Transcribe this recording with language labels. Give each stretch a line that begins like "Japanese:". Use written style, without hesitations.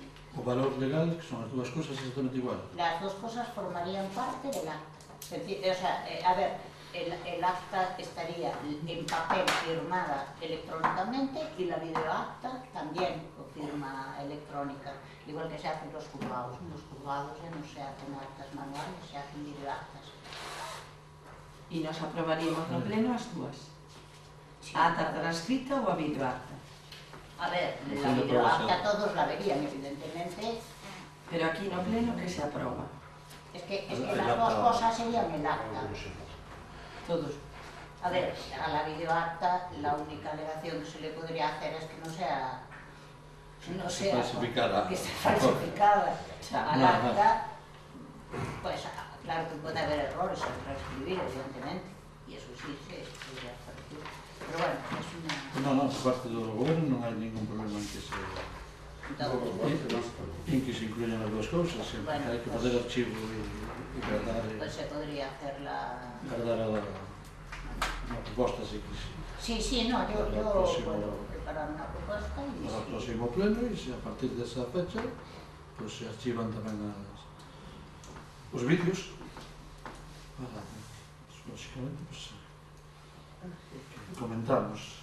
Galician: O valor legal, que son as dúas cosas exactamente igual.
Spanish: Las dos cosas formarían parte del acta. Es decir, o sea, a ver, el acta estaría en papel firmada electrónicamente y la videoacta también con firma electrónica, igual que se hacen los juzgados. En los juzgados ya no se hacen actas manuales, se hacen videoactas.
Galician: E nos aprobaríamos no pleno as dúas. A ata transcrita ou a videoacta.
Spanish: A ver, la videoacta todos la verían, evidentemente.
Galician: Pero aquí no pleno que se aproba.
Spanish: Es que las dos cosas serían el acta. Todos. A ver, a la videoacta la única alegación que se le podría hacer es que no sea falsificada. que esté falsificada. Al acta, pues claro que puede haber errores al transcribir, evidentemente, y eso sí se podría corregir. Pero bueno, es una...
Galician: No, por parte do goberno non hai ningún problema en que se... En que se incluyan as dúas cousas, Bueno, hai que fazer archivo e guardar...
Spanish: Pues se podría hacer
Galician: Guardar a proposta, si que sí.
Spanish: Sí, no, yo puedo preparar una propuesta y...
Galician: Para o próximo pleno, e a partir desa fecha,
Spanish: pues se archivan
Galician: tamén os vídeos.
Spanish: Lógicamente, pues, comentamos.